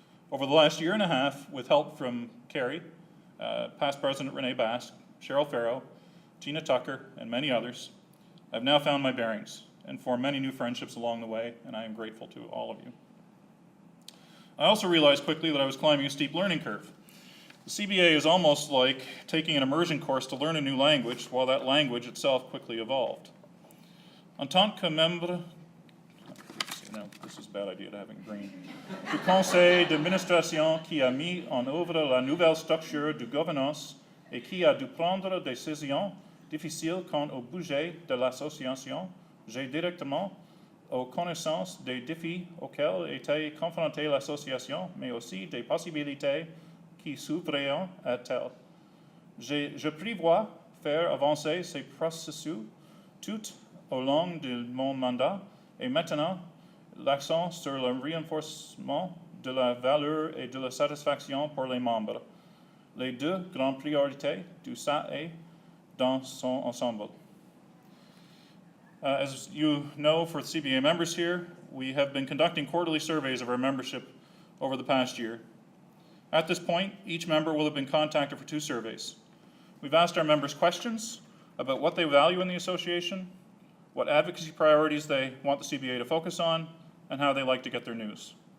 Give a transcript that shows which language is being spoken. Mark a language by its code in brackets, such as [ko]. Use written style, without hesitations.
[en] Over the last year and a half, with help from Carrie, past President Renee Bass, Cheryl Farrow, Tina Tucker, and many others, I've now found my bearings and formed many new friendships along the way, and I am grateful to all of you. I also realized quickly that I was climbing a steep learning curve. The CBA is almost like taking an immersion course to learn a new language, while that language itself quickly evolved. [fr] En tant que membre, [en] no, this is a bad idea to have it green, [fr] du conseil d'administration qui a mis en œuvre la nouvelle structure de gouvernance et qui a dû prendre des décisions difficiles quant au budget de l'association, j'ai directement aux connaissances des défis auxquels était confrontée l'association, mais aussi des possibilités qui s'ouvriront à elles. Je prévois faire avancer ces processus tout au long de mon mandat et maintenant l'accent sur le renforcement de la valeur et de la satisfaction pour les membres, les deux grandes priorités du SAE dans son ensemble. [en] As you know, for CBA members here, we have been conducting quarterly surveys of our membership over the past year. At this point, each member will have been contacted for 2 surveys. We've asked our members questions about what they value in the association, what advocacy priorities they want the CBA to focus on, and how they like to get their news.